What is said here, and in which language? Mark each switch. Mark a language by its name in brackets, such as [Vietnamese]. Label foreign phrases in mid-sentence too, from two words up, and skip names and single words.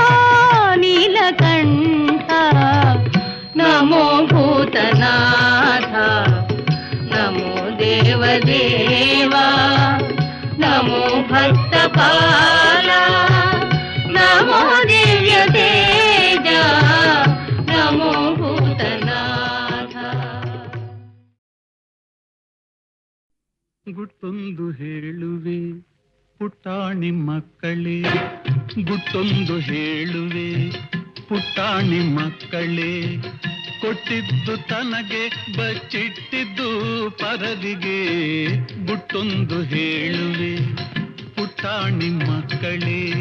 [Sanskrit] नीलकंठ नमो भूतनाथ नमो देवदेवा नमो भक्तपाला नमो दिव्य तेज नमो भूतनाथ [Kannada] ಗುಟ್ಟೊಂದು ಹೇಳುವೆ ಪುಟ್ಟಾಣಿ ಮಕ್ಕಳೇ ಗುಟ್ಟೊಂದು ಹೇಳುವೆ ಪುಟ್ಟಾಣಿ ಮಕ್ಕಳೇ ಕೊಟ್ಟಿದ್ದು ತನಗೆ ಬಚ್ಚಿಟ್ಟಿದ್ದು ಪರದಿಗೆ ಗುಟ್ಟೊಂದು ಹೇಳುವೆ ಪುಟ್ಟಾಣಿ ಮಕ್ಕಳೇ